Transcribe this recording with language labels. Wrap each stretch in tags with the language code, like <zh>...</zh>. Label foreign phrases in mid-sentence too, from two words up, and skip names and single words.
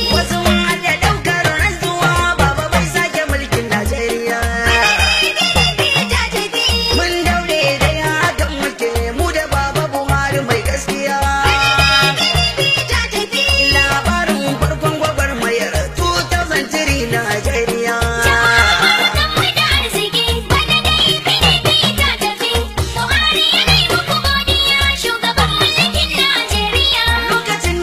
<ha>Wasu ma da ɗaukar rantsuwa, Baba bai sake mulkin Najeriya. Bana dai P D P ta tafi. Mun daure da hakan muke, mu da Baba Buhari mai gaskiya. Bana dai P D P ta tafi. Labarin farkon gwagwarmayar</ha> <en>two thousand three</en> <ha>Najeriya. Jama'a barkanmu da arziki, bana dai P D P ta tafi. Buhari ya yi muku godiya, shugaban mulkin Najeriya. Lokacin</ha>